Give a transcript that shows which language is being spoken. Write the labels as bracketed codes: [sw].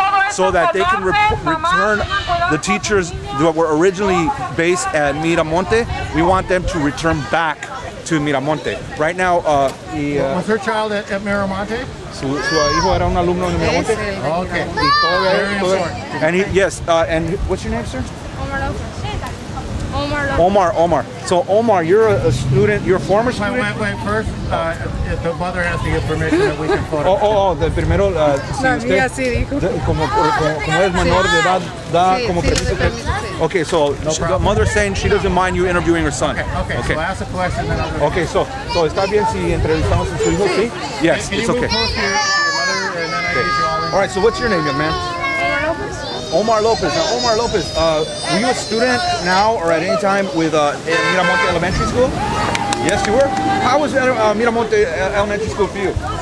[en] so that they can return the teachers that were originally based at Miramonte. We want them to return back to Miramonte. Right now, was her child at Miramonte? [es] Su hijo era un alumno en Miramonte. [en] Okay. Very important. And yes, and what's your name, sir? Omar. So Omar, you're a student, you're a former student? Wait, first, the mother has to give permission that we can photograph. [es] De primero, si usted, sí dijo. como es menor de edad, da como permiso. [en] Okay, so the mother's saying she doesn't mind you interviewing her son. Okay. So ask a question, then I'll go. Okay, so [es] está bien si entrevistamos a su hijo, ¿sí? [en] Yes, Can it's you okay. move close to your mother, and then I get you all in? All right, so what's your name, young man? Omar Lopez. Now, Omar Lopez, were you a student now or at any time with Miramonte Elementary School? Yes, you were? How was Miramonte Elementary School for you?